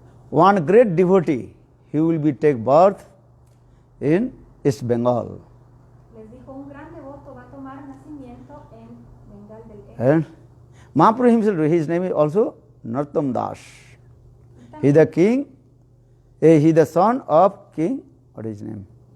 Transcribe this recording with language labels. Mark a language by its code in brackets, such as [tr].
[en] one great devotee, he will be take birth in East Bengal. [es] les dijo, un gran devoto va a tomar nacimiento en Bengal del Este. [en] And Mahaprabhu himself, his name is also Narottam Das. He is the king, he is the son of king, what is his name?